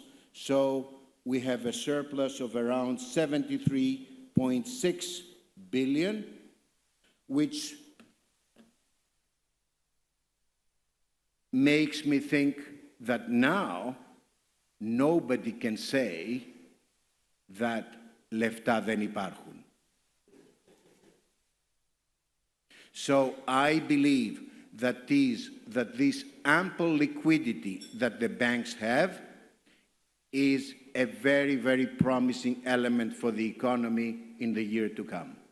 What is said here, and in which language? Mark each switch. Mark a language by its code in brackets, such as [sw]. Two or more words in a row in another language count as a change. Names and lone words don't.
[en] So we have a surplus of around 73.6 billion, which makes me think that now nobody can say that [el] λεφτά δεν υπάρχουν. [en] So I believe that this ample liquidity that the banks have is a very, very promising element for the economy in the year to come.